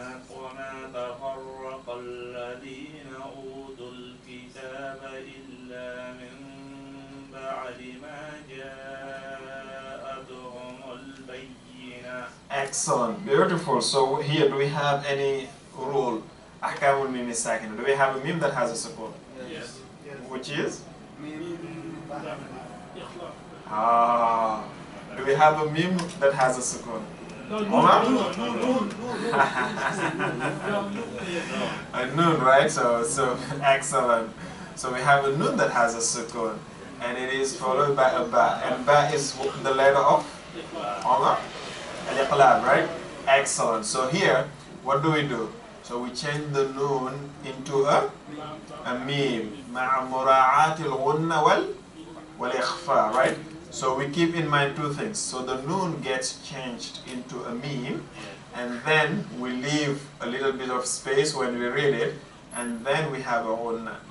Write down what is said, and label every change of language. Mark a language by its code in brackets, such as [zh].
[ar] وما تفرق الذين أوتوا الكتاب إلا من بعد ما جاءتهم البينة. [en] Excellent, beautiful. So here, do we have any rule? Ahkamul mim is sakin. Do we have a mim that has a sukun? Yes. Which is? mim. Ah. Do we have a mim that has a sukun? Omar? A noon, right? So excellent. So we have a noon that has a sukun, and it is followed by a ba, and ba is the letter of Omar. Al-iqlab, right? Excellent. So here, what do we do? So we change the noon into a mim. [ar] مع مراعاة الغنة والإخفاء, [en] right? So we keep in mind two things. So the noon gets changed into a meme, and then we leave a little bit of space when we read it, and then we have a ghunna.